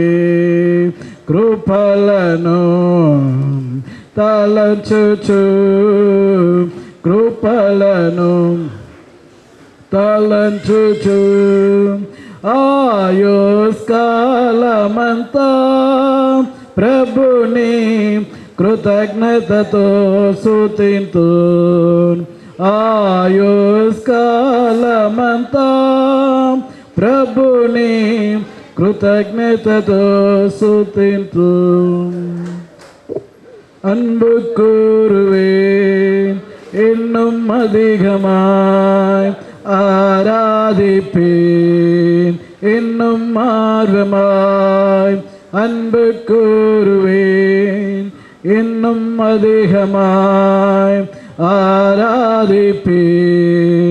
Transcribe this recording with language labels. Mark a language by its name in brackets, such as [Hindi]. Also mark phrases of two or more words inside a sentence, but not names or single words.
[Telugu] కృపలను తలంచుచు, కృపలను తలంచుచు, ఆయుష్కాలమంతా ప్రభుని కృతజ్ఞతతో స్తుతింతు. ఆయుష్కాలమంతా ప్రభుని కృతజ్ఞతతో స్తుతింతు. [Tamil] அன்பு கூறுவேன் இன்னும் அதிகமாய், ஆராதிப்பேன் இன்னும் ஆர்வமாய். அன்பு கூறுவேன் இன்னும் அதிகமாய், ஆராதிப்பேன்